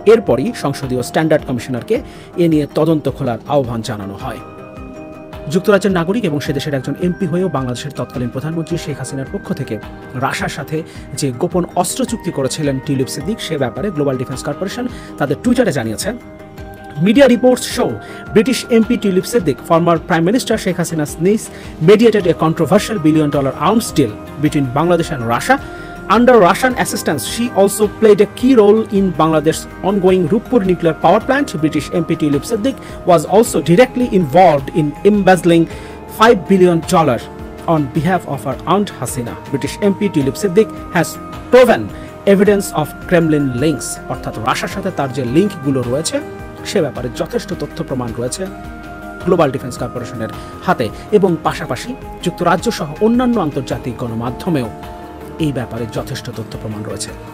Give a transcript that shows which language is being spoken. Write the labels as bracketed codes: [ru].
[bn] এরপরই সংসদীয় স্ট্যান্ডার্ড কমিশনারকে এ নিয়ে তদন্ত খোলার আহ্বান জানানো হয়। যুক্তরাজ্যের নাগরিক এবং সে দেশের একজন এমপি হয়েও বাংলাদেশের তৎকালীন প্রধানমন্ত্রী শেখ হাসিনার পক্ষ থেকে রাশিয়ার সাথে যে গোপন অস্ত্র চুক্তি করেছিলেন টিউলিপ সিদ্দিক, সে ব্যাপারে গ্লোবাল ডিফেন্স কর্পোরেশন তাদের টুইটারে জানিয়েছে [en] Media reports show British MP Tulip Siddiq, former Prime Minister Sheikh Hasina's niece, mediated a controversial billion-dollar arms deal between Bangladesh and Russia. Under Russian assistance, she also played a key role in Bangladesh's ongoing Rupur nuclear power plant. British MP Tulip Siddiq was also directly involved in embezzling $5 billion on behalf of her aunt Hasina. British MP Tulip Siddiq has proven evidence of Kremlin links, [bn] অর্থাৎ রাশিয়ার সাথে তার যে লিঙ্কগুলো রয়েছে সে ব্যাপারে যথেষ্ট তথ্য প্রমাণ রয়েছে গ্লোবাল ডিফেন্স কর্পোরেশনের হাতে, এবং পাশাপাশি যুক্তরাজ্য সহ অন্যান্য আন্তর্জাতিক গণমাধ্যমেও এই ব্যাপারে যথেষ্ট তথ্য প্রমাণ রয়েছে।